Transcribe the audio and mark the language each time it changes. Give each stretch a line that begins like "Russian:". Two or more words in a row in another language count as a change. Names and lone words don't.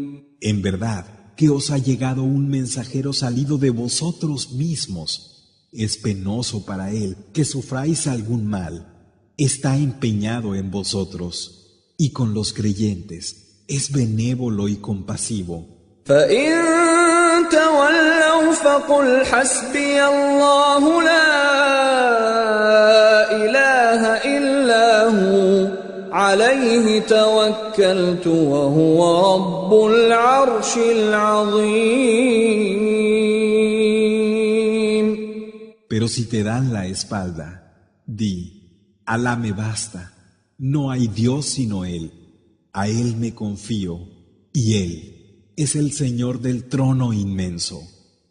Spanish: En verdad que os ha llegado un mensajero salido de vosotros mismos, Es penoso para él que sufráis algún mal. Está empeñado en vosotros. Y con los creyentes es benévolo y compasivo.
Arabic: فإن تولوا فقل حسبي الله لا إله إلا هو عليه توكلت وهو رب العرش العظيم.
Spanish: Pero si te dan la espalda, di, Alá me basta, no hay Dios sino Él, a Él me confío, y Él es el Señor del trono inmenso.